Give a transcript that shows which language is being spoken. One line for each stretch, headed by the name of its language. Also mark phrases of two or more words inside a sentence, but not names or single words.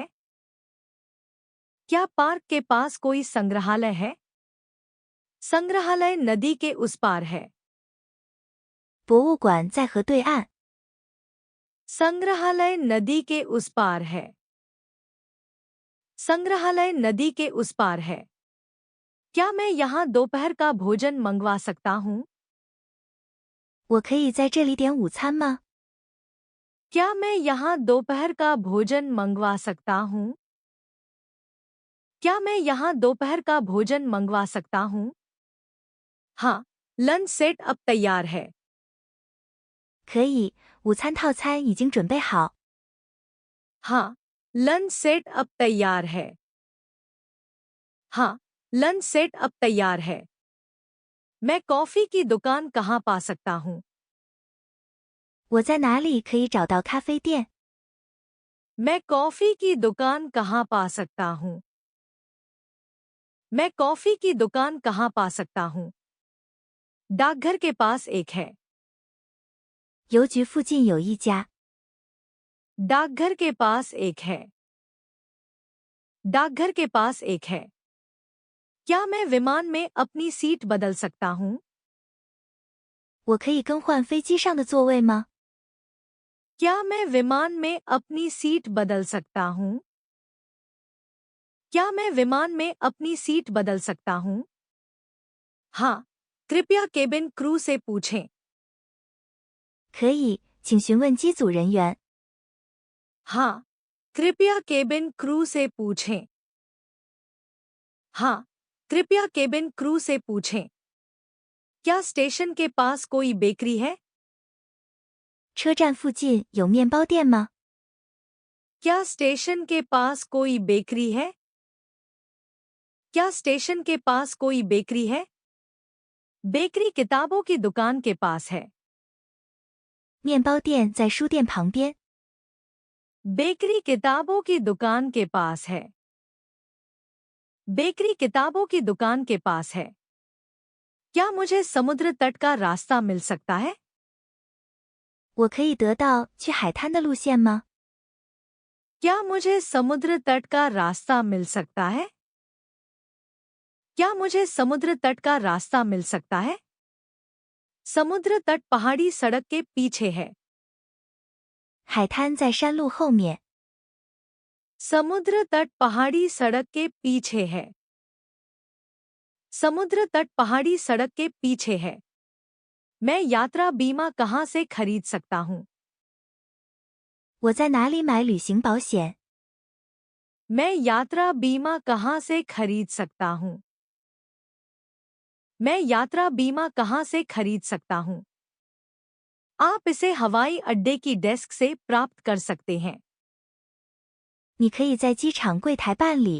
Hindi: क्या पार्क के पास कोई संग्रहालय है? संग्रहालय नदी के उस पार है।
Chinese: 博物馆在河对岸。
Hindi: संग्रहालय नदी के उस पार है। संग्रहालय नदी के उस पार है। क्या मैं यहाँ दोपहर का भोजन मंगवा सकता हूँ?
Chinese: 我可以在这里点午餐吗？
Hindi: क्या मैं यहाँ दोपहर का भोजन मंगवा सकता हूँ? क्या मैं यहाँ दोपहर का भोजन मंगवा सकता हूँ? हाँ,
English: lunch set
Hindi: अब तैयार है।
Chinese: 可以，午餐套餐已经准备好。
Hindi: हाँ,
English: lunch set
Hindi: अब तैयार है। हाँ,
English: lunch set
Hindi: अब तैयार है। मैं कॉफी की दुकान कहाँ पा सकता हूँ?
Chinese: 我在哪里可以找到咖啡店？
Hindi: मैं कॉफी की दुकान कहाँ पा सकता हूँ? मैं कॉफी की दुकान कहाँ पा सकता हूँ? डाकघर के पास एक है।
Chinese: 邮局附近有一家。
Hindi: डाकघर के पास एक है। डाकघर के पास एक है। क्या मैं विमान में अपनी सीट बदल सकता हूँ?
Chinese: 我可以更换飞机上的座位吗？
Hindi: क्या मैं विमान में अपनी सीट बदल सकता हूँ? क्या मैं विमान में अपनी सीट बदल सकता हूँ? हाँ, कृपया
English: cabin crew
Hindi: से पूछें।
Chinese: 可以，请询问机组人员。
Hindi: हाँ, कृपया
English: cabin crew
Hindi: से पूछें। हाँ, कृपया
English: cabin crew
Hindi: से पूछें। क्या स्टेशन के पास कोई बेकरी है?
Chinese: 车站附近有面包店吗？
Hindi: क्या स्टेशन के पास कोई बेकरी है? क्या स्टेशन के पास कोई बेकरी है? बेकरी किताबों की दुकान के पास है।
Chinese: 面包店在书店旁边。
Hindi: बेकरी किताबों की दुकान के पास है। बेकरी किताबों की दुकान के पास है। क्या मुझे समुद्र तट का रास्ता मिल सकता है?
Chinese: 我可以得到去海滩的路线吗？
Hindi: क्या मुझे समुद्र तट का रास्ता मिल सकता है? क्या मुझे समुद्र तट का रास्ता मिल सकता है? समुद्र तट पहाड़ी सड़क के पीछे है।
Chinese: 海滩在山路后面。
Hindi: समुद्र तट पहाड़ी सड़क के पीछे है। समुद्र तट पहाड़ी सड़क के पीछे है। मैं यात्रा बीमा कहाँ से खरीद सकता हूँ?
Chinese: 我在哪里买旅行保险？
Hindi: मैं यात्रा बीमा कहाँ से खरीद सकता हूँ? मैं यात्रा बीमा कहाँ से खरीद सकता हूँ? आप इसे हवाई अड्डे की डेस्क से प्राप्त कर सकते हैं।
Chinese: 你可以在机场柜台办理。